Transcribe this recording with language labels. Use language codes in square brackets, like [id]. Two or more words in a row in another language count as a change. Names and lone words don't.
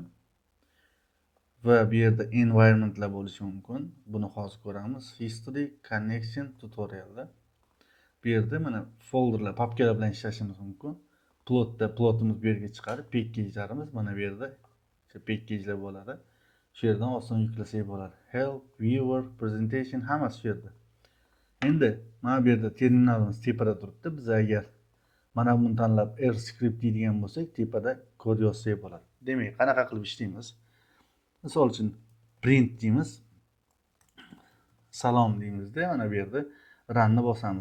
[uz] Va bu yerda environmentlar bo'lishi mumkin. Buni hozir ko'ramiz. [en] History, connection, tutorialda. [uz] Bu yerda mana folderlar, papkalar bilan ishlashimiz mumkin. plotimiz bu yerga chiqadi. Package'larimiz mana bu yerda o'sha package'lar bo'ladi. Shu yerdan oson yuklasak bo'ladi. [en] Help, viewer, presentation [uz] hammasi shu yerda. Endi mana bu yerda terminalimiz tepada turibdi. Biz agar mana buni tanlab R script deydigan bo'lsak, tepada kod yozsak bo'ladi. Demak, qanaqa qilib ishlaymiz? Misol uchun print deymiz. Salom deymizda, mana bu yerda runni bosamiz.